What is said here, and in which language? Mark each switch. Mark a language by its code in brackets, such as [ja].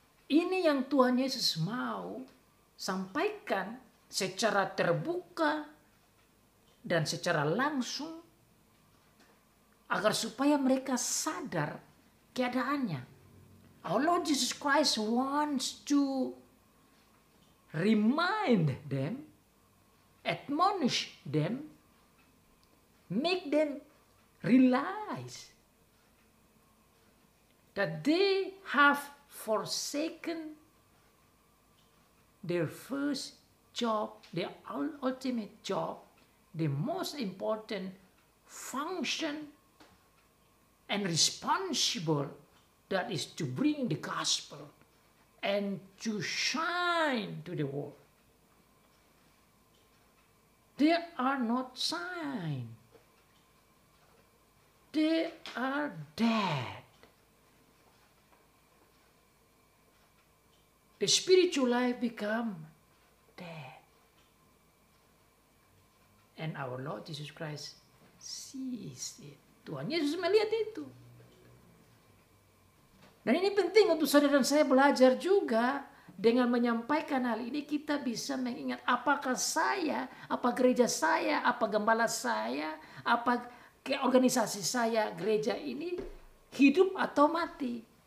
[id] Ini yang Tuhan Yesus mau sampaikan secara terbuka dan secara langsung agar supaya mereka sadar keadaannya. [en] Our Lord Jesus Christ wants to remind them, admonish them, make them realize that they have forsaken their first job, their ultimate job, the most important function and responsible, that is to bring the gospel and to shine to the world. They are not sign. They are dead. The spiritual life become dead. And our Lord Jesus Christ sees it. [id] Tuhan Yesus melihat itu. Dan ini penting untuk saudara dan saya belajar juga. Dengan menyampaikan hal ini kita bisa mengingat apakah saya, apa gereja saya, apa gembala saya, apa organisasi saya, gereja ini hidup atau mati.